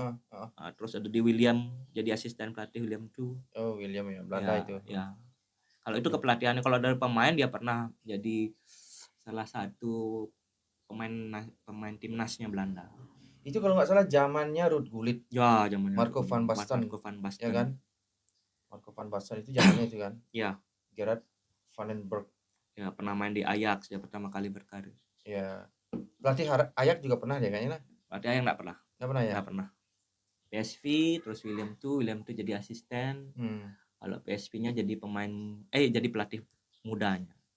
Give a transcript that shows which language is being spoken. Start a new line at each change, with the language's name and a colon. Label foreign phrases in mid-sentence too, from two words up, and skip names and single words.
Indonesian: Terus ada di William, jadi asisten pelatih William II. William ya, Belanda itu. Ya. Kalau itu kepelatihannya, kalau dari pemain dia pernah jadi salah satu pemain timnasnya Belanda. Itu kalau nggak salah zamannya Ruud Gullit. Ya, zamannya Marco van Basten. Ya kan? Marco van Basten itu zamannya itu kan. Iya. Gerard Van den Broek. Ya, pernah main di Ajax, dia pertama kali berkarir. Ya. Pelatih Ajax juga pernah dia kayaknya lah. Pelatih Ajax enggak pernah. Enggak pernah ya? Enggak pernah. PSV terus William II jadi asisten. Kalau PSV-nya jadi jadi pelatih mudanya.